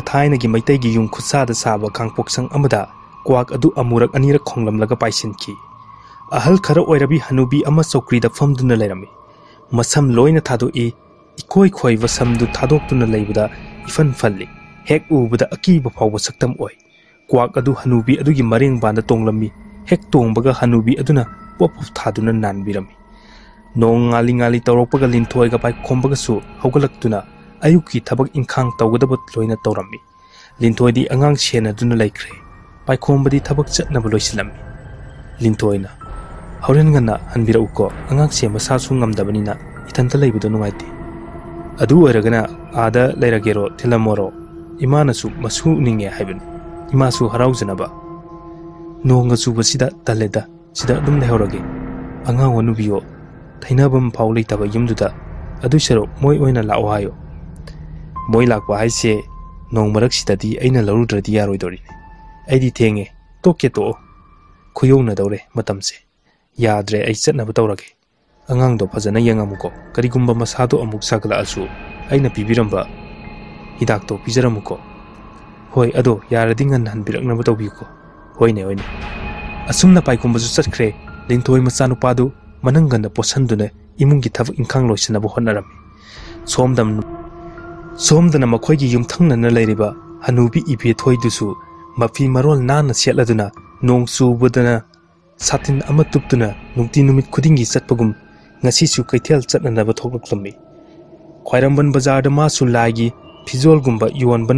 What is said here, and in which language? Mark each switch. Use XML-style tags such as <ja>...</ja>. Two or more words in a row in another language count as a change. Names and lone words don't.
<mni>thaina gi maitai gi yung khusada saba khangpoksang amada kwak adu amurak anirak khonglamlaga paisinki ahal khara oirabi hanubi ama chokri da famduna leirami masam loina thadoi ikoi khoiba samdu thadoktuna leibada ifan falli hek ubada akiba phawba saktam oi kwak adu hanubi adugi mareng banda tonglami hek tongbaga hanubi aduna pop thaduna nanbirami nong ngali tawrokpaga linthoi ga pai khombaga su hogalaktuna ayuki thabak inkhang tawgadaba loina tawrami linthoi di angang sena duna laikre पाइखोंबदी थबक चटनब लोइसिलम्मी लिंथोइना हौरेन ngana hanbirauko angakse masasu ngamdabnina ithanta leibudo nugaite adu oiragana ada leiragero thilamoro imanasu masu ninge haibani imasu haraujanaba nonga subasida taleda sida dum lehorage anga wonubiyo thainabam phau leitaba yumduda adu sero moi oina lao hayo moi lakwa haise nong marak sidadi aina larudradi yaroidori aidi thenge toke to khuyona dawre matamse yadre ai chatnaba tawrage angang do phajana yangamuko karigumba masado amuk sagla asu aina pibiramba hidak to pijaramuko hoi ado yaradi ngan hanbiraknaba tawbiko hoine hoine asumna paikumba ju chatkre lingthoi machanu padu mananganda posandune imungi thab ingkhang loisanaba honarami somdana makhoigi yumthangnana leiriba hanubi ibe thoi dusu mafi marol nana setladuna nong subudana satin ama tuptuna nungti numit khudingi chatpagum ngasi su kaithel chatnanaba thoklaklammi khwairamban bazar da ma su laigi fizol gumba yuanbana</mni>